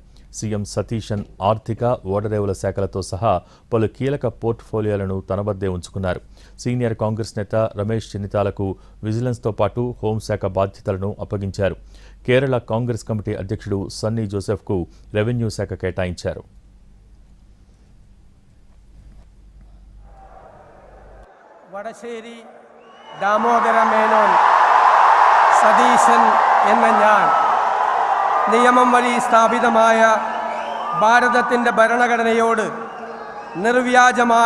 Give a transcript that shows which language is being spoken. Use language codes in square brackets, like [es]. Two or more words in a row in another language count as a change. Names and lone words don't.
[te] సీఎం సతీశన్ ఆర్థిక, ఓడరేవుల శాఖలతో సహా పలు కీలక పోర్ట్ఫోలియోలను తన వద్దే ఉంచుకున్నారు. సీనియర్ కాంగ్రెస్ నేత రమేష్ చెన్నితాలకు విజిలెన్స్తో పాటు హోంశాఖ బాధ్యతలను అప్పగించారు. కేరళ కాంగ్రెస్ కమిటీ అధ్యక్షుడు సన్నీ జోసెఫ్కు రెవెన్యూ శాఖ కేటాయించారు. [ml] വടശ്ശേരി ദാമോദര മേനോൻ സതീശൻ എന്ന ഞാൻ നിയമം വഴി സ്ഥാപിതമായ ഭാരതത്തിൻ്റെ ഭരണഘടനയോട് നിർവ്യാജമായ